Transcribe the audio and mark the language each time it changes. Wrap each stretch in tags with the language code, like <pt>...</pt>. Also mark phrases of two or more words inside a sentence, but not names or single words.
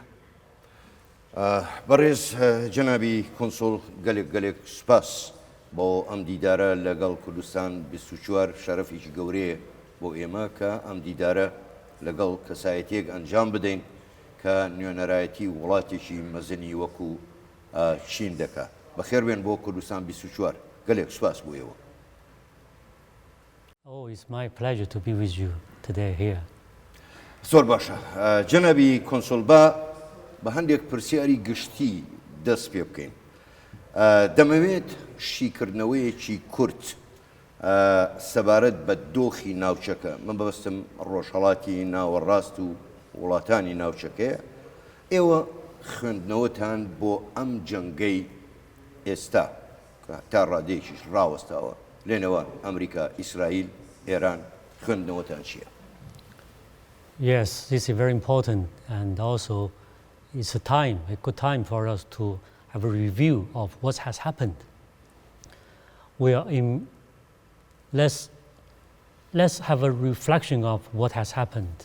<ckb>بەڕێز جەنابی کۆنسۆل گەلێک سوپاس بۆ ئەم دیدارە لەگەڵ کوردستان 24 شەرەفێکی گەورەیە بۆ ئێمە کە ئەم دیدارە لەگەڵ کەسایەتیەک ئەنجام بدەین کە نوێنەرایەتی وڵاتێکی مەزنی وەکو چین دەکات. بەخێربێن بۆ کوردستان 24 گەلێک سوپاس بۆ ئێوە.</ckb> <en>It's my pleasure to be with you today here.</en> <ckb>زۆر باشە. جەنابی کۆنسۆل بە هەندێک پرسیاری گشتی دەست پێ بکەین. دەمەوێت شیکردنەوەیەکی کورت سەبارەت بە دۆخی ناوچەکە، من بەبەستم ڕۆژهەڵاتی ناوەڕاست و وڵاتانی ناوچەکەیە، ئێوە خوێندنەوەتان بۆ ئەم جەنگەی ئێستا کە تا ڕادەیەکیش ڕاوەستاوە لێنەوە ئەمریکا، ئیسرائیل، ئێران، خوێندنەوەتان چییە؟</ckb> <en>Yes, this is very important, and also it's a good time for us to have a review of what has happened. We are let's have a reflection of what has happened.</en>